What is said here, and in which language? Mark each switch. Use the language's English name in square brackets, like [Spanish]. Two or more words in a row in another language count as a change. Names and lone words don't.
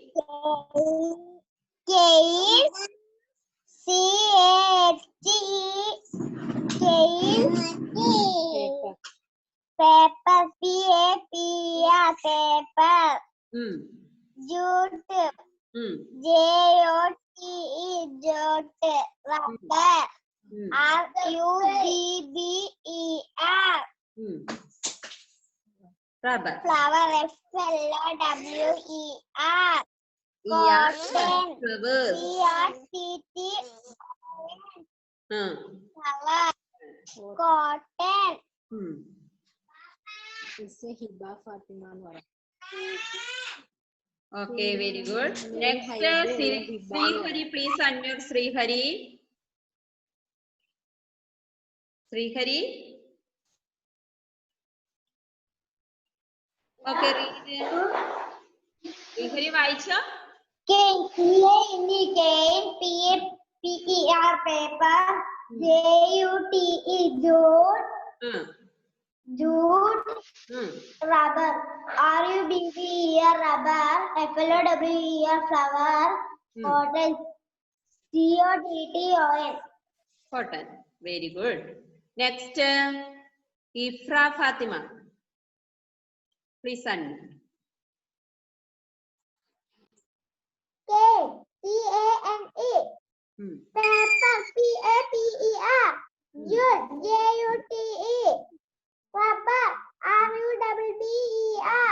[English] Cane, C-A-T-E, cane, paper, P-A-P-E-R paper, jute, J-O-T-E jute, rubber, R-U-B-B-E-R, Rubber. flower, F-L-O-W-E-R, cotton, C-O-T-T, flower, cotton. Okay, very good. Next, Srihari, please unmute Srihari. Srihari. Okay, read. Srihari, [Malayalam] വായിച്ചോ? [English] Cane, C-A-N-E, cane, P-A-P-E-R paper, J-U-T-E jute, jute, rubber, R-U-B-B-E-R rubber, F-L-O-W-E-R flower, cotton, C-O-T-T-O-N. Cotton. Very good. Next, Ifra Fatima. Please unmute. Cane, C-A-N-E, paper, P-A-P-E-R, jute, J-U-T-E, rubber, R-U-B-B-E-R